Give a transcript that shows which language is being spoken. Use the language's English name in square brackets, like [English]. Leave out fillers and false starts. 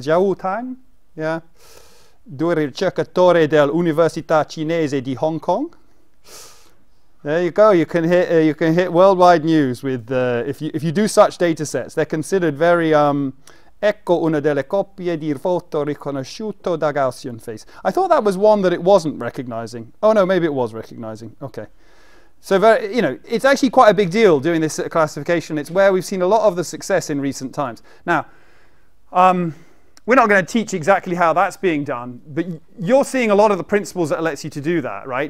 [Italian] Zhao Tang, yeah, due ricercatori dell'Università Cinese di Hong Kong." [English] There you go. You can hit worldwide news with if you do such data sets. They're considered very [Italian] ecco una delle coppie di foto riconosciuto da Gaussian face. [English] I thought that was one that it wasn't recognizing. Oh no, maybe it was recognizing. Okay. So it's actually quite a big deal doing this classification. It's where we've seen a lot of the success in recent times. Now, we're not going to teach exactly how that's being done, but you're seeing a lot of the principles that lets you to do that, right?